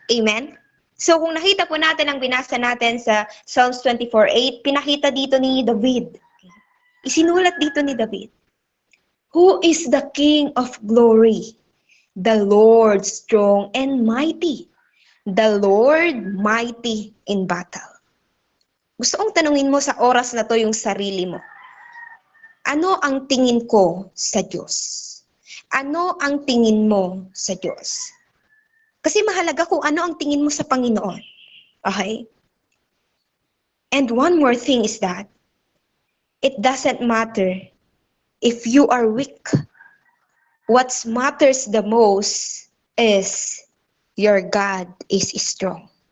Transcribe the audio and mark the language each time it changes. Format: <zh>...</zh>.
<tl>Amen? So kung nakita po natin ang binasa natin sa Psalms 24:8, pinakita dito ni David. Isinulat dito ni David.</tl> <en>Who is the King of glory? The Lord strong and mighty. The Lord mighty in battle.</en> <tl>Gusto kong tanungin mo sa oras na to yung sarili mo. Ano ang tingin ko sa Diyos? Ano ang tingin mo sa Diyos? Kasi mahalaga kung ano ang tingin mo sa Panginoon.</tl> <en>Okay? And one more thing is that, it doesn't matter if you are weak. What matters the most is your God is strong.</en>